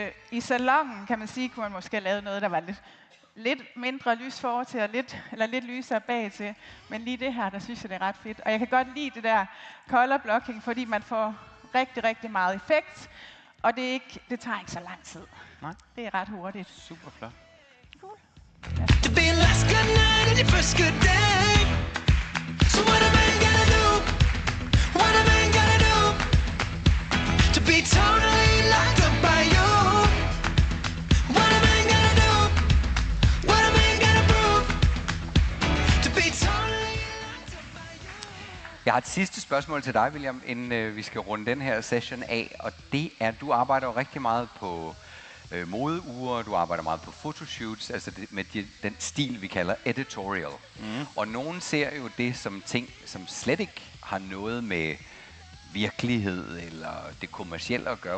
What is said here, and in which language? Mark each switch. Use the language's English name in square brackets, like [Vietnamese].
[Danish] I salonen kan man sige, kunne man måske have lavet noget, der var lidt mindre lys for til, og lidt lysere bag til. Men lige det her, der synes jeg, det er ret fedt. Og jeg kan godt lide det der color blocking, fordi man får rigtig, rigtig meget effekt. Og det tager ikke så lang tid. Nej. Det er ret hurtigt. Super flot. Cool. [English] to be your last good night and your first good day. So what a man gotta do, what a man gotta do, to be totally locked up by you. What a man gotta do, what a man gotta prove, to be totally locked up by you. [Danish] Jeg har et sidste spørgsmål til dig, William, inden vi skal runde den her session af. Og det er, at du arbejder jo rigtig meget på modeuger, du arbejder meget på photoshoots, altså med den stil, vi kalder editorial. Og nogen ser jo det som ting, som slet ikke har noget med virkelighed eller det kommercielle at gøre.